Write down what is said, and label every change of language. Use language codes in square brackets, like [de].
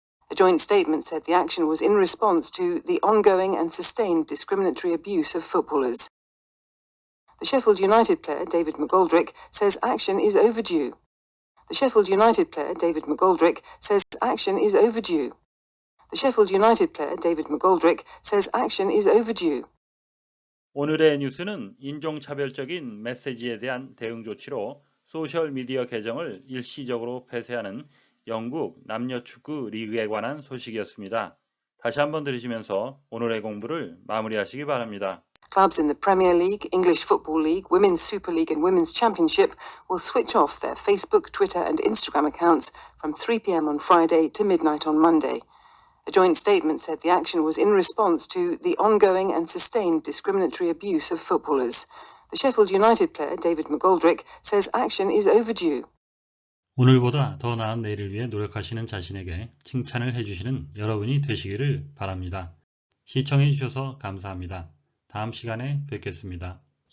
[en] A joint statement said the action was in response to the ongoing and sustained discriminatory abuse of footballers. The Sheffield United player David McGoldrick says action is overdue. The Sheffield United player David McGoldrick says action is overdue. The Sheffield United player David McGoldrick says action is overdue. [ko] 오늘의 뉴스는 인종차별적인 메시지에 대한 대응 조치로 소셜미디어 계정을 일시적으로 폐쇄하는 영국 남녀축구 리그에 관한 소식이었습니다. 다시 한번 들으시면서 오늘의 공부를 마무리하시기 바랍니다. [en] Clubs in the Premier League, English Football League, Women's Super League and Women's Championship will switch off their Facebook, Twitter and Instagram accounts from 3 p.m. on Friday to midnight on Monday. A joint statement said the action was in response to the ongoing and sustained discriminatory abuse of footballers. The Sheffield United player David McGoldrick says action is overdue. [ko] 오늘보다 더 나은 내일을 위해 노력하시는 자신에게 칭찬을 해주시는 여러분이 되시기를 바랍니다. 시청해 주셔서 감사합니다. 다음 시간에 뵙겠습니다.